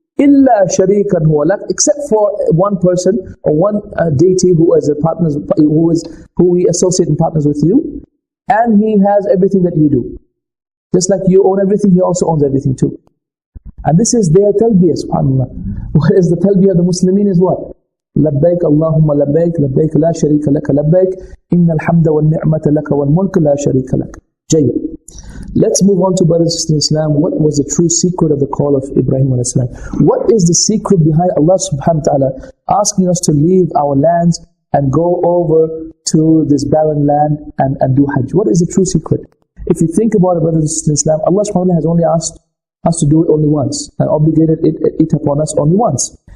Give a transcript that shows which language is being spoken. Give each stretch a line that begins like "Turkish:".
English: Illa sharikan huwa lak, except for one person or one deity who is a partner, who we associate in partners with you, and he has everything that you do. Just like you own everything, he also owns everything too. And this is their talbiyah, subhanAllah. Whereas the talbiyah of the Muslimin is what?
Arabic: لبيك اللهم لبيك لبيك لا شريك لك لبيك إن الحمد والنعمة لك والملك لا شريك لك. جيد.
English: Let's move on to brothers and sisters in Islam. What was the true secret of the call of Ibrahim alayhi salam? What is the secret behind Allah subhanahu wa ta'ala asking us to leave our lands and go over to this barren land and do Hajj? What is the true secret? If you think about it, brothers and sisters in Islam, Allah subhanahu wa ta'ala has only asked us to do it only once and obligated it upon us only once.